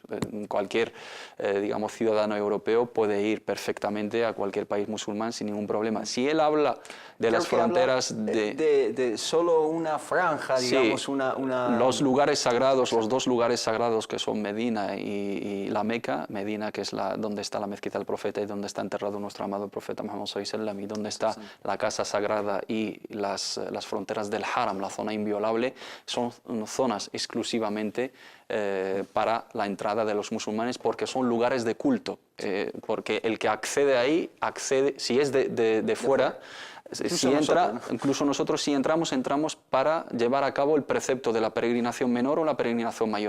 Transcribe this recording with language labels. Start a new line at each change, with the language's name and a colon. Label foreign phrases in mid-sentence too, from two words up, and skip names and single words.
Spanish: Cualquier, digamos, ciudadano europeo puede ir perfectamente a cualquier país musulmán sin ningún problema. Si él habla de las fronteras de solo una franja, digamos, sí, una... Los lugares sagrados, los dos lugares sagrados que son Medina y la Meca, Medina que es donde está la mezquita del profeta y donde está enterrado nuestro amado profeta Muhammad
Arabic: صلى الله عليه وسلم,
Spanish: y donde está la casa sagrada y las fronteras del Haram, la zona inviolable, son zonas exclusivamente para la entrada de los musulmanes, porque son lugares de culto, porque el que accede ahí, si es de fuera, incluso nosotros si entramos para llevar a cabo el precepto de la peregrinación menor o la peregrinación mayor.